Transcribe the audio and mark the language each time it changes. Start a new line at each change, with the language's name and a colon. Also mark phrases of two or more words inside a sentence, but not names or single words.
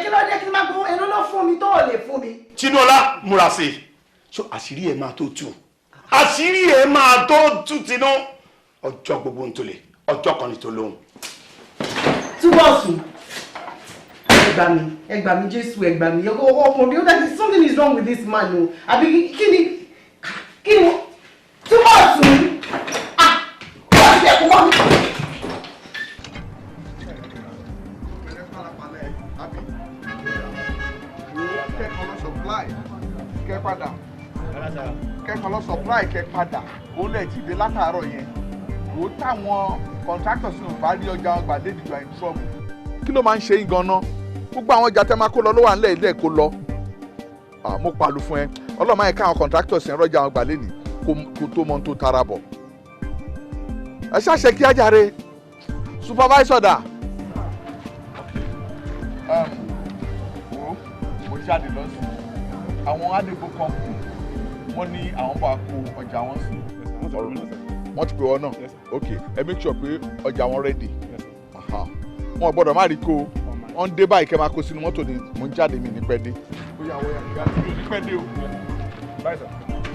Yoruba: kí ló dé kí n má gbowó ẹnu ló fún mi tó ò lè fún mi. Tinúọlá múra sí i so àṣírí ẹ̀ máa tó tú àṣírí ẹ̀ máa tó tú Tinú ọjọ́ gbogbo ń tolè ọjọ́ kan ní tó lóhùn. túbọ̀ sùn ẹ gbà mí Jésù ẹ gbà mí ọkùnrin ó dájú
English: something is wrong with this man
Yoruba: o àbí kí ni túbọ̀ sùn wọ́n ti ẹ̀kú wọ́n. kẹ́kọ̀ọ́ lọ supply kẹ́ padà ó lẹ̀ ti dé látàárọ̀ yẹn kò táwọn contractors náà bá rí ọjà ọgbà dédìí
English: you are in trouble.
Yoruba: kí ló máa ń ṣe yín gan-an gbogbo àwọn ọjà tẹ́ máa kó lọ ló wà nílẹ̀ ilé kó lọ mo palu fún ẹ ọlọ́mọ yẹn káwọn contractors yẹn rọ́jà ọgbà lẹ́nìí kó tó mọ́ tó tara bọ̀ ẹ ṣàṣẹ kí ajáre supervisor dà. mo jáde lọ sí àwọn àdìgbò kan wọ́n ní àwọn bá kó ọjà wọn sí. wọ́n ti pè wọ́n náà ok ẹ
English: make sure
Yoruba: pé ọjà wọn ready wọn gbọ́dọ̀ má rí kó wọ́n dé báyìí kẹ́ máa kó sínú mọ́tò ni mò ń jáde mi ní pẹ́ dé. ó yà wọ́n yà kí á ti ní pẹ́ dé o. báyìí sà.